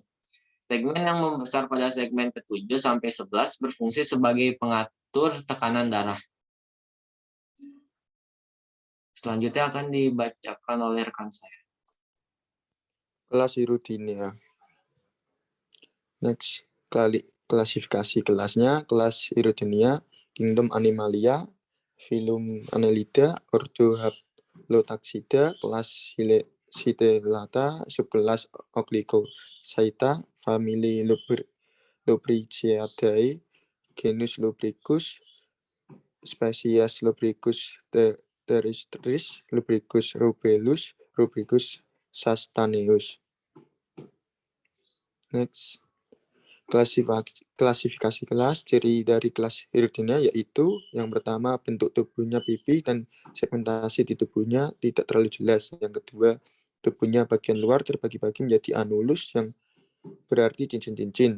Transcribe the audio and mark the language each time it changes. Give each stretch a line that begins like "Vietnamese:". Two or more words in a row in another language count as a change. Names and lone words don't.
Indonesian: Segmen yang membesar pada segmen ke-7 sampai 11 berfungsi sebagai pengatur tekanan darah. Selanjutnya akan dibacakan oleh rekan saya. Kelas Hirudinea. Next, klasifikasi kelasnya, kelas Hirudinea, Kingdom Animalia, Phylum Annelida, Ordo Haplotaxida, kelas Slitellata, subkelas Oglicochaeta, famili Lubriciadae, genus Lubricus, spesies Lubricus terrestris, Lubricus rubellus, Lubricus castaneus. Next. Klasifikasi kelas, ciri dari kelas Hirudinea yaitu yang pertama bentuk tubuhnya pipi dan segmentasi di tubuhnya tidak terlalu jelas. Yang kedua, tubuhnya bagian luar terbagi-bagi menjadi anulus yang berarti cincin-cincin.